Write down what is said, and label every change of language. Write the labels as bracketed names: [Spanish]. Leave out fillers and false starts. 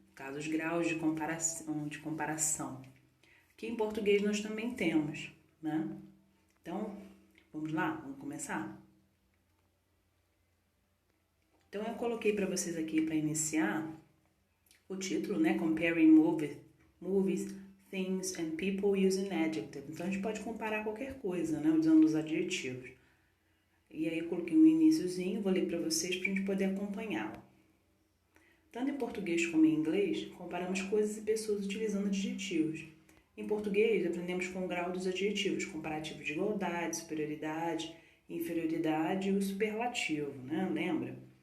[Portuguese] No caso, os graus de comparação. Que em português nós também temos, né? Então, vamos lá? Vamos começar? Então, eu coloquei para vocês aqui, para iniciar, o título, né? [English] Comparing movies, things and people using adjectives. [Portuguese] Então, a gente pode comparar qualquer coisa, né? Usando os adjetivos. E aí, eu coloquei um iniciozinho, vou ler para vocês para a gente poder acompanhá-lo. Tanto em português como em inglês, comparamos coisas e pessoas utilizando adjetivos. Em português, aprendemos com o grau dos adjetivos, comparativo de igualdade, superioridade, inferioridade e o superlativo, né? Lembra?